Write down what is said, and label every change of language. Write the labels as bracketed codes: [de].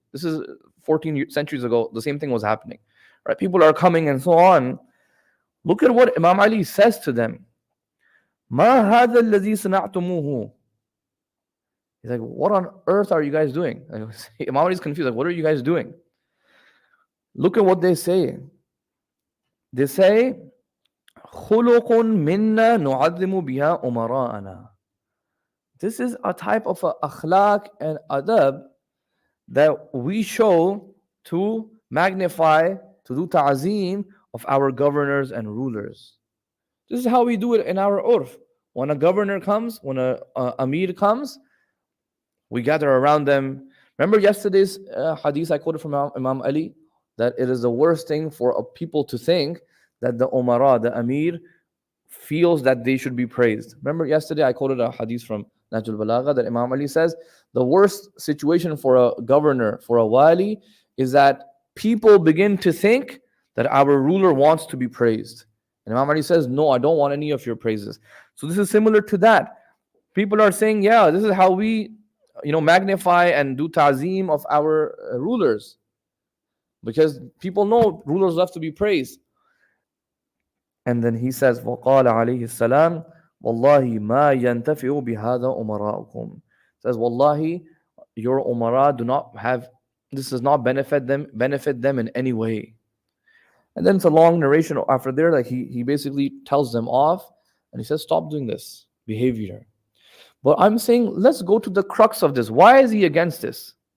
[en] This is 14 centuries ago. The same thing was happening, right? People are coming and so on. Look at what Imam Ali says to them. [ar] مَا هَذَا الَّذِي صَنَعْتُمُوهُ. [en] He's like, what on earth are you guys doing? Imam Ali is confused. Like, what are you guys doing? Look at what they say. They say, [ar] خُلُقٌ مِنَّا نُعَظِّمُ بِهَا أُمَرَاءَنَا. [en] This is a type of akhlaq and adab that we show to magnify, to do ta'zeem of our governors and rulers. This is how we do it in our urf. When a governor comes, when a amir comes, we gather around them. Remember yesterday's hadith I quoted from Imam Ali, that it is the worst thing for a people to think that the umara, the amir, feels that they should be praised. Remember yesterday I quoted a hadith from Nahj al-Balagha that Imam Ali says the worst situation for a governor, for a wali, is that people begin to think that our ruler wants to be praised. And Imam Ali says, no, I don't want any of your praises. So this is similar to that. People are saying, yeah, this is how we magnify and do ta'zeem of our rulers. Because people know rulers love to be praised. And then he says, [ar] وَقَالَ عَلَيْهِ السَّلَامُ وَاللَّهِ مَا يَنْتَفِعُ بِهَذَا أُمَرَاءُكُمْ. [en] Says, Wallahi, your umara do not have, this does not benefit them in any way. And then it's a long narration after there, like he basically tells them off, and he says, stop doing this behavior. But I'm saying, let's go to the crux of this. Why is he against this?